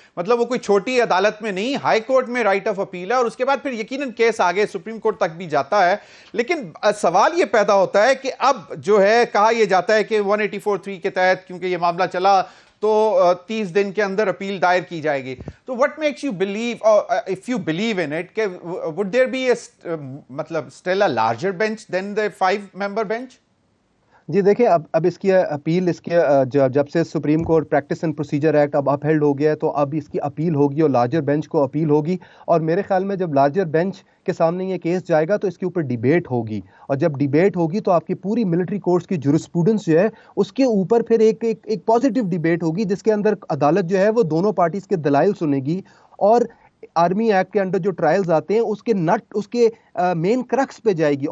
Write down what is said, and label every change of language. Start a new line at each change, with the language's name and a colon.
Urdu: مطلب وہ کوئی چھوٹی عدالت میں نہیں, ہائی کورٹ میں رائٹ آف اپیل ہے, اور اس کے بعد پھر یقیناً کیس آگے سپریم کورٹ تک بھی جاتا ہے. لیکن سوال یہ پیدا ہوتا ہے کہ اب جو ہے کہا یہ جاتا ہے کہ 184(3) کے تحت کیونکہ یہ معاملہ چلا تو 30 دن کے اندر اپیل دائر کی جائے گی.
English: تو what makes you believe, or if you believe in it, کہ would there be مطلب still a larger bench than the 5-member bench?
Urdu: جی دیکھیں اب اس کی اپیل, اس کے جب سے supreme court practice and procedure act اب اپہیلڈ ہو گیا ہے تو اب اس کی اپیل ہوگی اور لارجر بینچ کو اپیل ہوگی, اور میرے خیال میں جب لارجر بینچ کے سامنے یہ کیس جائے گا تو اس کے اوپر ڈیبیٹ ہوگی, اور جب ڈیبیٹ ہوگی تو آپ کی پوری ملٹری کورٹس کی جورسپروڈنس جو ہے اس کے اوپر پھر ایک پازیٹیو ڈیبیٹ ہوگی جس کے اندر عدالت جو ہے وہ دونوں پارٹیز کے دلائل سنے گی, اور آرمی ایکٹ کے انڈر جو ٹرائلز آتے ہیں اس کے مین کرکس پہ جائے گی.